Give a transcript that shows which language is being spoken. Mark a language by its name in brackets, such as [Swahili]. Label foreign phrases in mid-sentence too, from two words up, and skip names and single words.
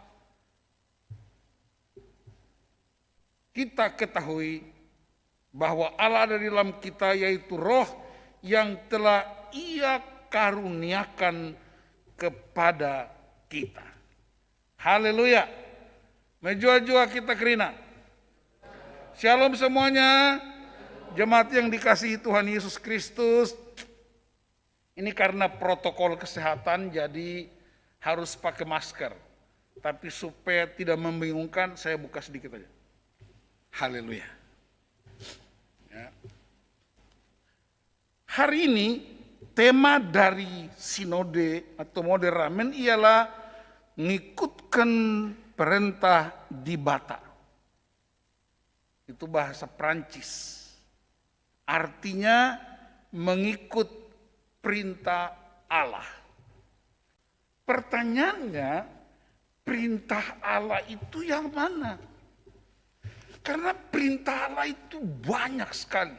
[Indonesian] kita ketahui bahwa Allah ada di dalam kita, yaitu roh yang telah Ia karuniakan kepada kita. Haleluya. [Batak Karo] Menjua-jua kita kerina. [Indonesian] Shalom semuanya. Jemaat yang dikasihi Tuhan Yesus Kristus. Ini karena protokol kesehatan jadi harus pakai masker. Tapi supaya tidak membingungkan, saya buka sedikit aja. Haleluya. Ya. Hari ini tema dari sinode atau Moderamen ialah [Batak Karo] ngikutkan perintah di bata. [Indonesian] Itu bahasa Prancis. Artinya mengikut perintah Allah. Pertanyaannya, perintah Allah itu yang mana? Karena perintah Allah itu banyak sekali.